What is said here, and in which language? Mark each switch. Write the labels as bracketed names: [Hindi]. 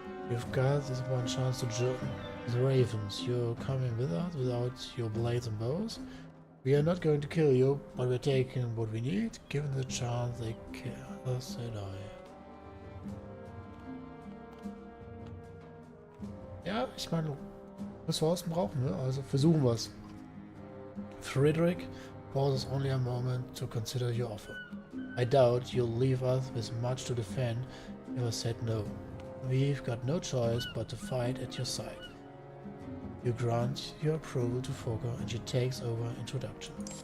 [English] You've got this one chance to join the ravens. You're coming with us without your blades and bows? We are not going to kill you, but we're taking what we need. Given the chance they kill us, they die. [German] Ja, ich meine, Ressourcen brauchen wir, also versuchen wir es. Friedrich [English] Pause only a moment to consider your offer. I doubt you'll leave us with much to defend if I said no. We've got no choice but to fight at your side. You grant your approval to Fokker and she takes over introduction.